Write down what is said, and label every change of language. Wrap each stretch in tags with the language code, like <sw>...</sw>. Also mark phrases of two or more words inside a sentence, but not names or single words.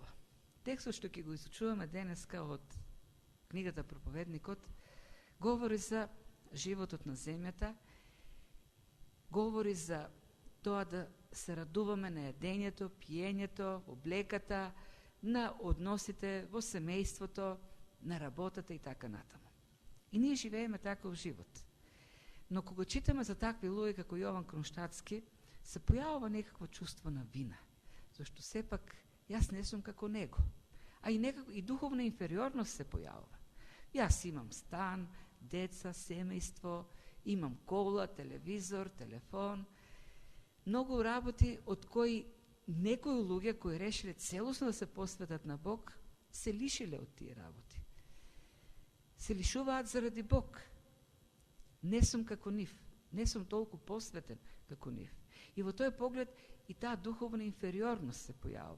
<mk>Текстот што ќе го изучуваме денеска од книгата Проповедникот говори за животот на земјата, говори за тоа да се радуваме на јадењето, пиењето, облеката, на односите во семејството, на работата и така натаму. И ние живееме таков живот. Но кога читаме за такви луѓе како Јован Кронштадтски, се појавува некакво чувство на вина. Зашто сепак јас не сум како него. а и духовна инфериорност се појавува. Јас имам стан, деца, семејство, имам кола, телевизор, телефон, многу работи од кои некои луѓе кои решиле целосно да се посветат на Бог, се лишиле од тие работи. Се лишуваат заради Бог. Не сум како нив, не сум толку посветен како нив. И во тој поглед и таа духовна инфериорност се појавува.</mk>